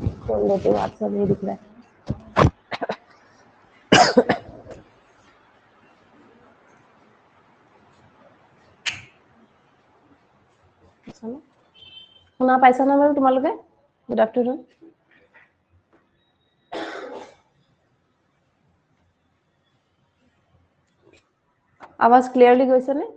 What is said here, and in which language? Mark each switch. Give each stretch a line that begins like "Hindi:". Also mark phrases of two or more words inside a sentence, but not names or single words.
Hindi: खोल देती हूँ, व्हाट्सएप नहीं दिख रहा है।
Assamese: শুনা পাইছা না বাৰু তোমালোকে?
English: good afternoon.
Assamese: আৱাজ ক্লিয়াৰলি গৈছে নে?